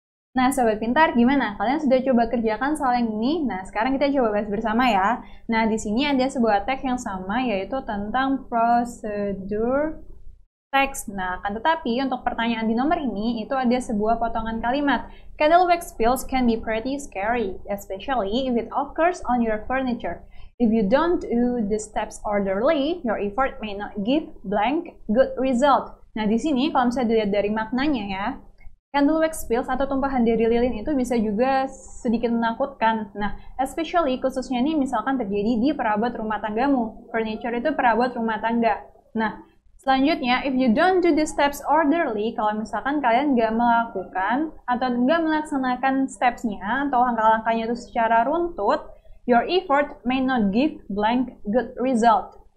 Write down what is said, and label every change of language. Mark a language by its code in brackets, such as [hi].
[id] Nah, sobat pintar, gimana? Kalian sudah coba kerjakan soal yang ini? Nah, sekarang kita coba bahas bersama ya. Nah, di sini ada sebuah teks yang sama, yaitu tentang prosedur teks. Nah, akan tetapi untuk pertanyaan di nomor ini, itu ada sebuah potongan kalimat. [en] Candle wax spills can be pretty scary, especially if it occurs on your furniture. If you don't do the steps orderly, your effort may not give blank good result. [id] Nah, di sini kalau misalnya dilihat dari maknanya ya, [en] candle wax spills [id] atau tumpahan dari lilin itu bisa juga sedikit menakutkan. Nah, especially khususnya ini misalkan terjadi di perabot rumah tanggamu. Furniture itu perabot rumah tangga. Nah, selanjutnya, [en] if you don't do the steps orderly, [id] kalau misalkan kalian nggak melakukan atau nggak melaksanakan steps-nya atau langkah-langkahnya itu secara runtut, [en] your effort may not give blank good result.